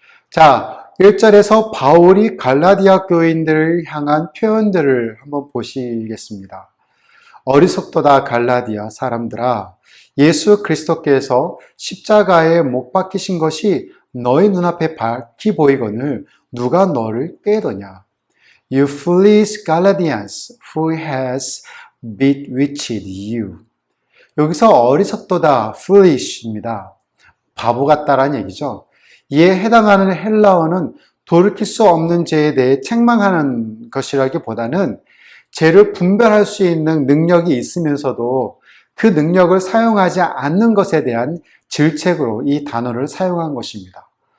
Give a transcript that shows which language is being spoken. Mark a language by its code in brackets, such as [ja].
[ko] 자, 1절에서 바울이 갈라디아 교인들을 향한 표현들을 한번 보시겠습니다. 어리석도다 갈라디아 사람들아, 예수 그리스도께서 십자가에 못 박히신 것이 너희 눈앞에 밝히 보이거늘 누가 너를 꾀더냐? [en] You foolish Galatians, who has bewitched you? [ko] 여기서 어리석도다, foolish입니다. 바보 같다라는 얘기죠. 이에 해당하는 헬라어는 돌이킬 수 없는 죄에 대해 책망하는 것이라기보다는 죄를 분별할 수 있는 능력이 있으면서도 그 능력을 사용하지 않는 것에 대한 질책으로 이 단어를 사용한 것입니다.